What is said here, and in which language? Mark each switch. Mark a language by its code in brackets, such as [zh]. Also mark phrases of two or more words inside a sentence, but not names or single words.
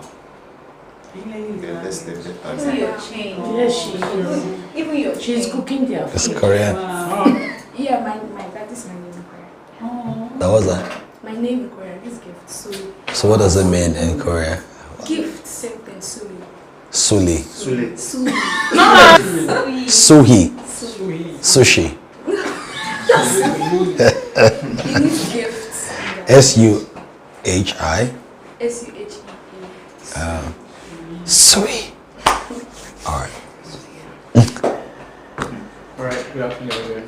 [en] even Even your change. Yes, she is. Even your She's chain. cooking their It's food. Korean. Yeah, that is my name in Korean. That was that. My name in Korean is Gift. So what does it mean in Korea? Gift, same thing, Suli. Suli. Suli. Suli. Suhi. Suli. Sushi. It means gift. S-U-H-I. S-U-H-E-E. Sui. Alright. Alright, good afternoon everyone.